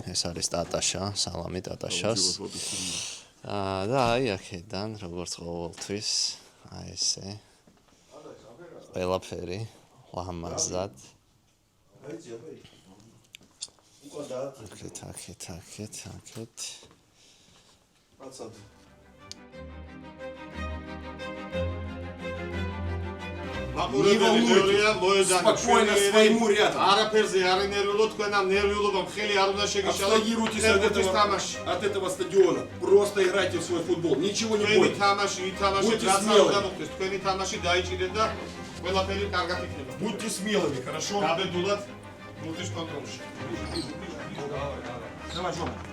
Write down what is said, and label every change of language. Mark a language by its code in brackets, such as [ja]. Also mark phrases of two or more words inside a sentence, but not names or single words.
[ka] ეს არის ტატაშა, სალამი ტატაშას. და აი აქედან როგორც ყოველთვის, აი ესე. ყველაფერი ლამაზად. აქეთ. [ru] Спокойно своему ряду. [ka] არაფერზე არ ენერვიულოთ, თქვენ ამ ნერვიულობამ ხელი არ უნდა შეგიშალოთ. [ru] Абстрагируйтесь от этого стадиона. Просто играйте в свой футбол. Ничего не [ka] თქვენი [ru] бойтесь. [ka] თამაში, ითამაშეთ, [ru] Будьте [ka] რაც არ [ru] смелыми. [ka] უნდა მოხდეს, თქვენი თამაში დაიჭირეთ და ყველაფერი კარგად იქნება. [ru] Будьте смелыми, хорошо? [ka] გაბედულად მუხტის კონტროლში. [ru] Давай, Жора.